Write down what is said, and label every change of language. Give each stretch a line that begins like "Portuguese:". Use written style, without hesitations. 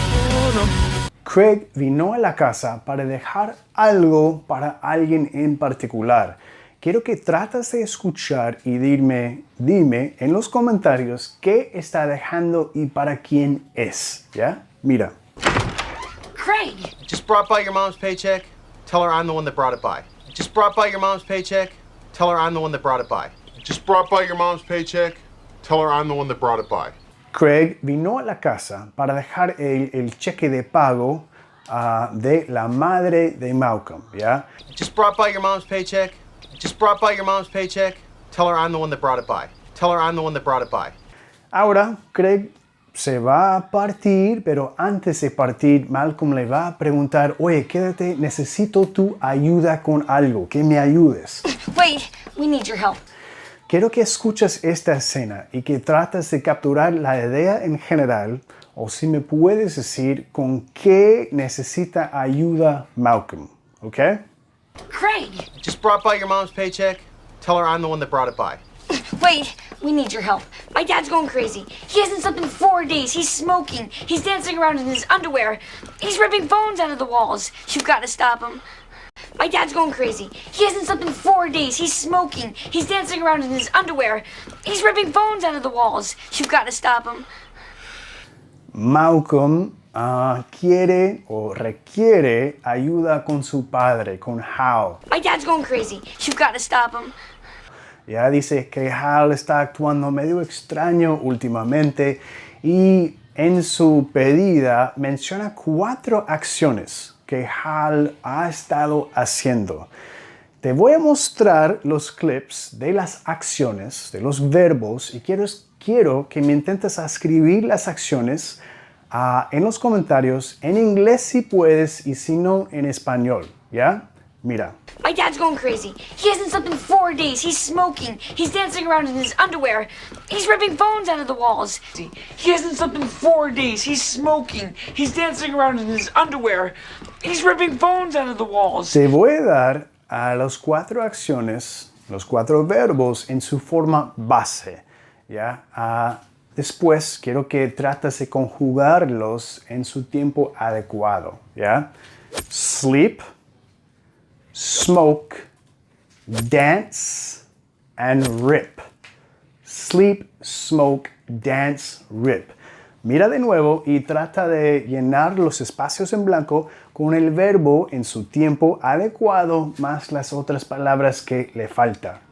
Spanish: Oh, no. Craig vino a la casa para dejar algo para alguien en particular. Quiero que trates de escuchar y dime en los comentarios qué está dejando y para quién es. ¿Ya? Mira.
English: Craig! Just brought by your mom's paycheck. Tell her I'm the one that brought it by. Just brought by your mom's paycheck. Tell her I'm the one that brought it by. Just brought by your mom's paycheck. Tell her I'm the one that brought it by.
Spanish: Craig vino a la casa para dejar el cheque de pago de la madre de Malcolm, ¿ya?
English: Just brought by your mom's paycheck. Just brought by your mom's paycheck. Tell her I'm the one that brought it by. Tell her I'm the one that brought it by.
Spanish: Ahora, Craig se va a partir, pero antes de partir, Malcolm le va a preguntar, oye, quédate, necesito tu ayuda con algo, que me ayudes.
English: Wait, we need your help.
Spanish: Quiero que escuches esta escena y que trates de capturar la idea en general, o si me puedes decir con qué necesita ayuda Malcolm, ¿ok?
English: Craig! Just brought by your mom's paycheck. Tell her I'm the one that brought it by. Wait, we need your help. My dad's going crazy. He hasn't slept in 4 days. He's smoking. He's dancing around in his underwear. He's ripping phones out of the walls. You've got to stop him. My dad's going crazy. He hasn't slept in 4 days. He's smoking. He's dancing around in his underwear. He's ripping phones out of the walls. You've got to stop him.
Spanish: Malcolm quiere o requiere ayuda con su padre, con Hal.
English: My dad's going crazy. You've got to stop him.
Spanish: Ya dice que Hal está actuando medio extraño últimamente y en su pedida menciona 4 acciones que Hal ha estado haciendo. Te voy a mostrar los clips de las acciones, de los verbos, y quiero que me intentes escribir las acciones en los comentarios, en inglés si puedes y si no, en español. ¿Ya? Mira.
English: My dad's going crazy. He hasn't slept in 4 days. He's smoking. He's dancing around in his underwear. He's ripping phones out of the walls. He hasn't slept in 4 days. He's smoking. He's dancing around in his underwear. He's ripping phones out of the walls.
Spanish: Te voy a dar a las 4 acciones, los 4 verbos en su forma base. ¿Ya? Después quiero que trates de conjugarlos en su tiempo adecuado. ¿Ya?
English: Sleep, smoke, dance, and rip. Sleep, smoke, dance, rip.
Spanish: Mira de nuevo y trata de llenar los espacios en blanco con el verbo en su tiempo adecuado más las otras palabras que le falta.